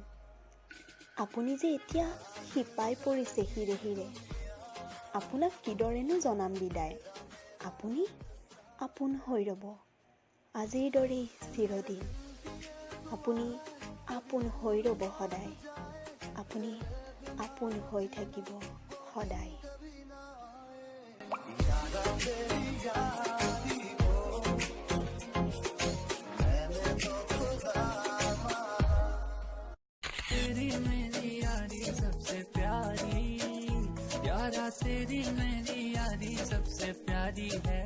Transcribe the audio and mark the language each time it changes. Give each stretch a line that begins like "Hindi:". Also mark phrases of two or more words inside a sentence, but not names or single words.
Assamese: আপুনি যে এতিয়া শিপাই পৰিছে হিৰে হিৰে, আপোনাক কিদৰেনো জনাম বিদায়। আপুনি আপোন হৈ ৰ'ব আজিৰ দৰেই চিৰদিন। আপুনি আপোন হৈ ৰ'ব সদায়। আপুনি আপোন হৈ থাকিব সদায়।
Hindi: तेरी मेरी यारी सबसे प्यारी, यारा तेरी मेरी यारी सबसे प्यारी है।